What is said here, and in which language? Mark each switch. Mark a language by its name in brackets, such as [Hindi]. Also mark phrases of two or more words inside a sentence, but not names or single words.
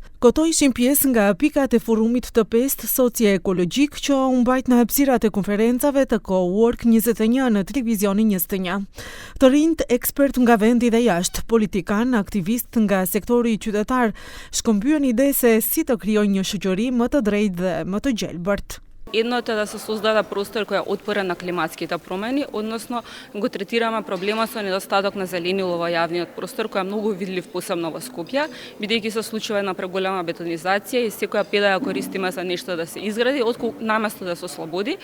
[Albanian] Këto ishin pjesë nga pikat e forumit të 5 socio-ekologjik që u mbajt në hapësirat e konferencave të Co-Work 21 në televizionin 21. Të rinjt, ekspert nga vendi dhe jashtë, politikan, aktivist nga sektori qytetar, shkëmbyen ide se si të krijojnë një shoqëri më të drejtë dhe më të gjelbërt. [Macedonian] Едното е да се создада простор кој е отпорен на климатските промени, односно го третираме проблемот со недостаток на зеленило во јавниот простор, кој е многу видлив посебно во Скопје, бидејќи се случува една преголема бетонизација и секоја педа ја користиме за нешто да се изгради, наместо да се ослободи.